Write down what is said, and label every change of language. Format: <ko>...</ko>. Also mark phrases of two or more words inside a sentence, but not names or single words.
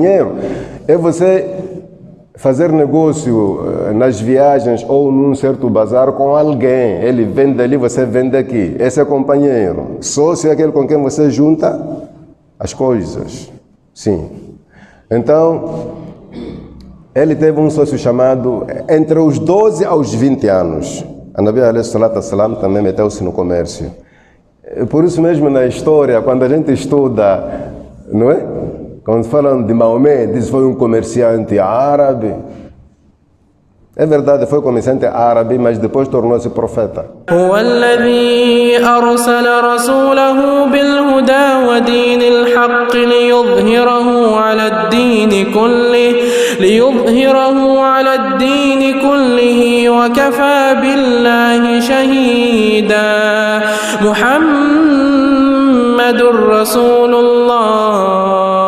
<pt>Companheiro é você fazer negócio nas viagens ou num certo bazar com alguém. Ele vende ali, você vende aqui. Esse é companheiro. Sócio é aquele com quem você junta as coisas. Sim. Então, ele teve um sócio chamado entre os 12 aos 20 anos. A</pt> <ar>نبي عليه صلاة والسلام</ar> <pt>também meteu-se no comércio. Por isso mesmo na história, quando a gente estuda, não é? Quando falam de Maomé, diz que foi um comerciante árabe. É verdade, foi comerciante árabe, mas depois tornou-se profeta.</pt> <ar>هو الذي أرسل رسوله بالهدى ودين الحق ليظهره على الدين كله وكفى بالله شهيدا محمد رسول الله</ar>